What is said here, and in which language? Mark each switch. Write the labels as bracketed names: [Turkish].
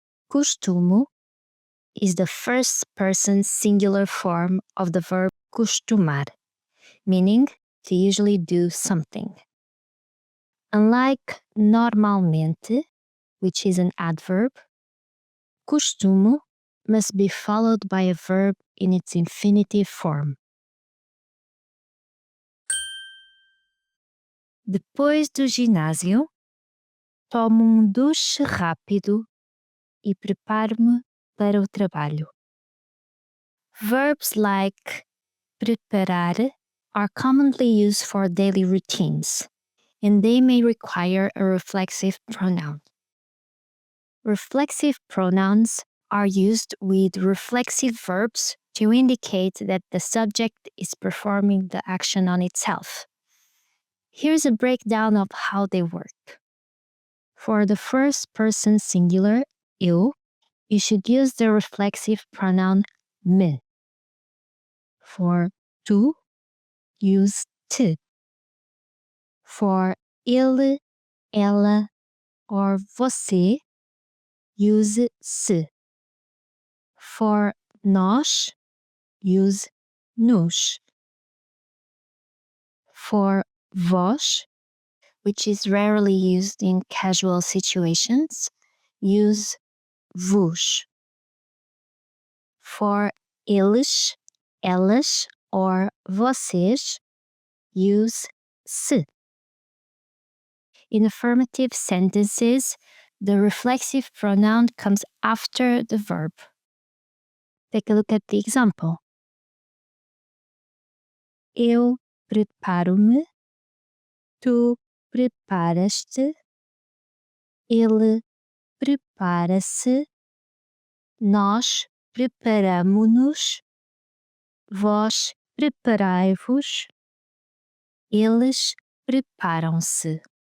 [English] Costumo is the first person singular form of the verb costumar, meaning to usually do something. Unlike normalmente, which is an adverb, costumo must be followed by a verb in its infinitive form. [Portuguese] Depois do ginásio, tomo duche rápido e preparo-me para o trabalho. [English] Verbs like preparar are commonly used for daily routines, and they may require a reflexive pronoun. Reflexive pronouns are used with reflexive verbs to indicate that the subject is performing the action on itself. Here's a breakdown of how they work. For the first person singular, eu, you should use the reflexive pronoun me. For tu, use te. For ele, ela, or você, use se. For nós, use nos. For vós, which is rarely used in casual situations, use vos. For eles, elas, or vocês, use se. In affirmative sentences, the reflexive pronoun comes after the verb. Take a look at the example. [Portuguese] Eu preparo-me, tu preparas-te, ele prepara-se, nós preparamo-nos, vós preparai-vos, eles preparam-se.